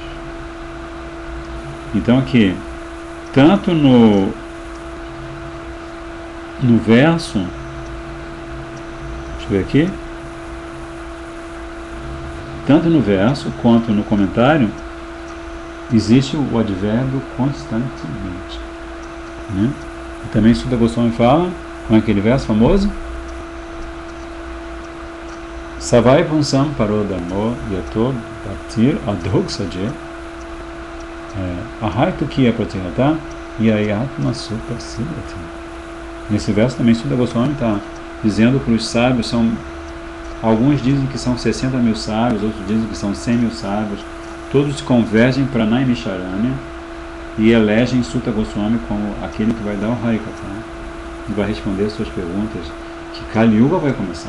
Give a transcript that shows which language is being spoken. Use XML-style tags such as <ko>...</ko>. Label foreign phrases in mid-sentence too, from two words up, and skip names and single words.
<pt>Então aqui, tanto no verso, deixa eu ver aqui, tanto no verso quanto no comentário, existe o advérbio constantemente. Né? E também Sutta Goswami fala, com aquele verso famoso,</pt> <sa>सवै पुंसां परोदमो यतो भक्तिर् अधोक्षजे अहैतु किय प्रतिहता ययात्मा सुपसीदति.</sa> <pt>Nesse verso também Sutta Goswami está dizendo para os sábios, alguns dizem que são 60 mil sábios, outros dizem que são 100 mil sábios, todos convergem para Naimisharanya e elegem Sutta Goswami como aquele que vai dar o Harikatha e vai responder as suas perguntas, que Kali Yuga vai começar.</pt>